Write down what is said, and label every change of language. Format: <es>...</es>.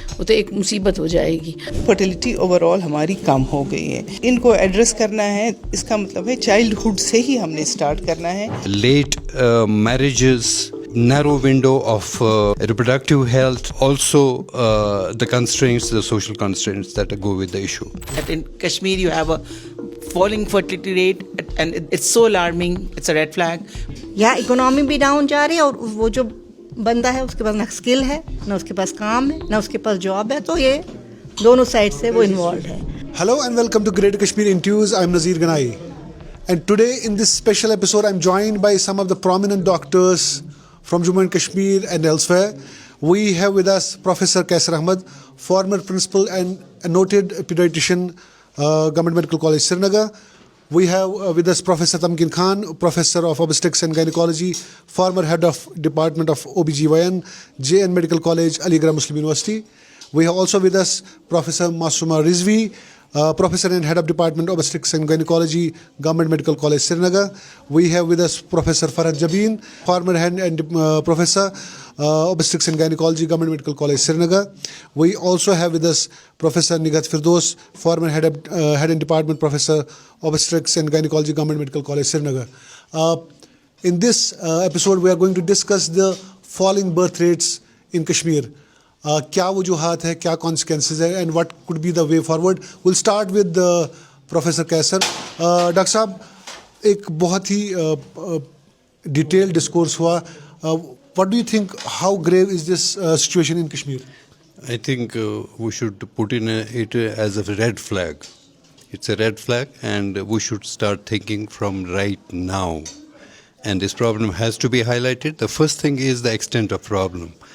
<ur>وہ تو ایک مصیبت ہو جائے گی. فرٹیلیٹی اوور آل ہماری کم ہو گئی ہے. ان کو ایڈریس کرنا ہے, اس کا مطلب ہے چائلڈہڈ سے ہی ہم نے اسٹارٹ کرنا ہے.</ur> <en>Late marriages, narrow window of reproductive health, also the constraints, the social constraints that go with the issue. In Kashmir you have a falling fertility rate and it's so alarming, it's a red flag.</en> <ur>یا economy بھی down جا رہی ہے, اور وہ جو بندہ ہے اس کے پاس نہ اسکل ہے, نہ اس کے پاس کام ہے, نہ اس کے پاس جاب ہے, تو یہ دونوں سائڈ سے وہ انوالوڈ ہے.</ur> <en>Hello and welcome to Great Kashmir Interviews. I'm Nazir Ganai. And today in this special episode I'm joined by some of the prominent doctors from Jammu and Kashmir and elsewhere. We have with us Professor Kaisar Ahmed, former principal and a noted pediatrician, Government Medical College, Srinagar. We have with us Professor Tamkin Khan, Professor of Obstetrics and Gynecology, former head of Department of OBGYN, JN Medical College, Aligarh Muslim University. We have also with us Professor Masooma Rizvi, Professor and Head of Department of Obstetrics and Gynecology, Government Medical College, Srinagar. We have with us Professor Farhad Jabin, former Head and Professor, Obstetrics and Gynecology, Government Medical College, Srinagar. We also have with us Professor Nighat Firdaus, former Head and Department Professor, Obstetrics and Gynecology, Government Medical College, Srinagar. In this episode, we are going to discuss the falling birth rates in Kashmir.</en> <ur>کیا وجوہات ہے, کیا consequences ہے,</ur> <en>And what could be the way forward. Will start with professor Qaiser.</en> <ur>Doctor صاحب, ایک بہت ہی detail discourse ہوا.</ur> <en>What do you think, how grave is this situation in Kashmir? I think we should put in it as a red flag. It's a red flag, and we should start thinking from right now. And this problem has to be highlighted. The first thing is the extent of problem.</en>